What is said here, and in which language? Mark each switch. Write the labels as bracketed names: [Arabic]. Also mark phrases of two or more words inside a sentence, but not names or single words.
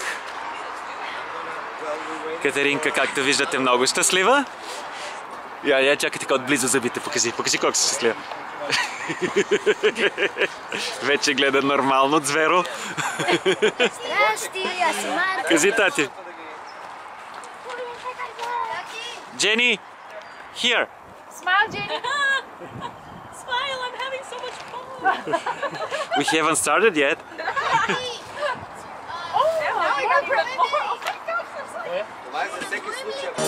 [Bulgarian] Катеринка, както виждате, много щастлива. Я чакай така отблизо зъбите. Покажи колко си щастлива. Вече гледа нормално, зверо. Здрасти, аз съм Марта. Кажи, тати. [English] Jenny, here. Smile, Jenny. Smile, I'm having so much fun. We haven't started yet. Now I got even more. Oh my God, [Bulgarian] Това е за всеки случай.